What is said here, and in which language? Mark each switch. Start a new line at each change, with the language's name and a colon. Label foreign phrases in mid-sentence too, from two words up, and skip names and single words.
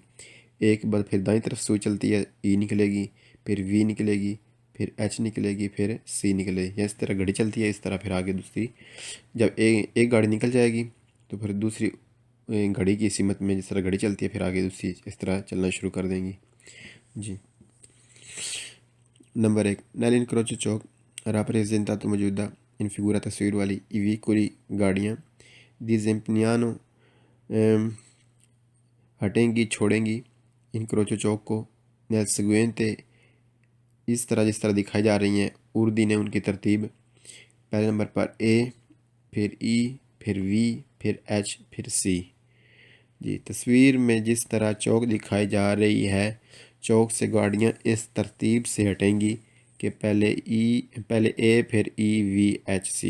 Urdu: ایک بعد پھر دائیں طرف سوئی چلتی ہے، ای نکلے گی پھر وی نکلے گی پھر ایچ نکلے گی پھر سی نکلے گی، اس طرح گھڑی چلتی ہے اس طرح پھر آگے دوسری۔ جب ایک گاڑی نکل جائے گی تو پھر دوسری گھڑی کی سمت میں جس طرح گھڑی چلتی ہے پھر آگے دوسری اس طرح چلنا شروع کر دیں گی۔ جی نمبر 1،
Italian: nell'incrocio ciò rappresentato
Urdu: موجودہ
Italian: in figura
Urdu: تصویر والی
Italian: i vicoli
Urdu: گاڑیاں disempegnano ہٹیں گی چھوڑیں گی انکروچو چوک کو
Italian: nel seguente
Urdu: اس طرح جس طرح دکھائی جا رہی ہیں اردین ہے ان کی ترتیب، پہلے نمبر پر اے، پھر ای، پھر وی، پھر ایچ، پھر سی۔ جی تصویر میں جس طرح چوک دکھائی جا رہی ہے، چوک سے گاڑیاں اس ترتیب سے ہٹیں گی کہ پہلے اے، پھر ای، وی، ایچ، سی۔